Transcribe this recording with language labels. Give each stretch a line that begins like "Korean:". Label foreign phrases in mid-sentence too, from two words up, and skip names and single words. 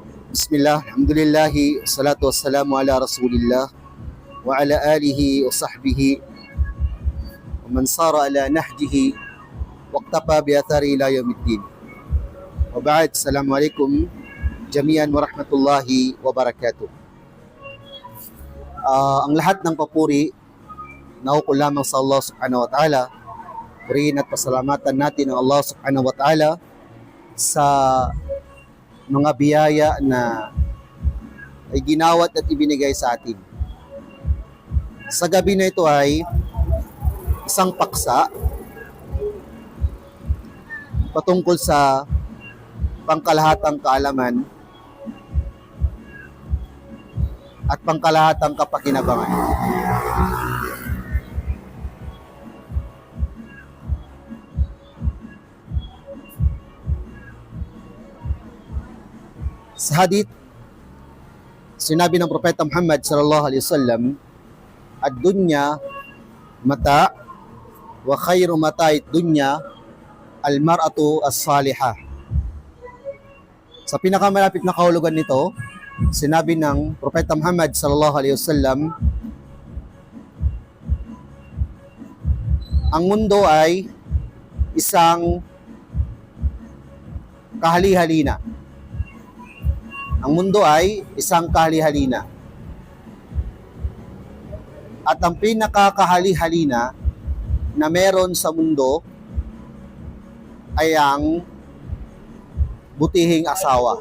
Arabic: بسم الله، الحمد لله، الصلاة والسلام على رسول الله وعلى آله وصحبه ومن سار على نهجه واقتفى بأثر إلى يوم الدين. وبعد، السلام عليكم جميعا ورحمة الله وبركاته.
Filipino: Ang lahat ng papuri naukol lamang sa Allah
Arabic: سبحانه وتعالى.
Filipino: Purihin at pasalamatan natin ang Allah
Arabic: سبحانه وتعالى
Filipino: sa mga biyaya na ay ginawat at ibinigay sa atin. Sa gabi na ito ay isang paksa patungkol sa pangkalahatang kaalaman at pangkalahatang kapakinabangan. Sa hadith, sinabi ng Propeta Muhammad
Arabic: صلى الله عليه وسلم, الدنيا متاع وخير متاع الدنيا المرأة الصالحة.
Filipino: Sa pinakamalapit na kahulugan nito, sinabi ng Propeta Muhammad
Arabic: صلى الله عليه وسلم,
Filipino: ang mundo ay isang kahali-halina. Ang mundo ay isang kahali-halina. At ang pinakakahali-halina na meron sa mundo ay ang butihing asawa.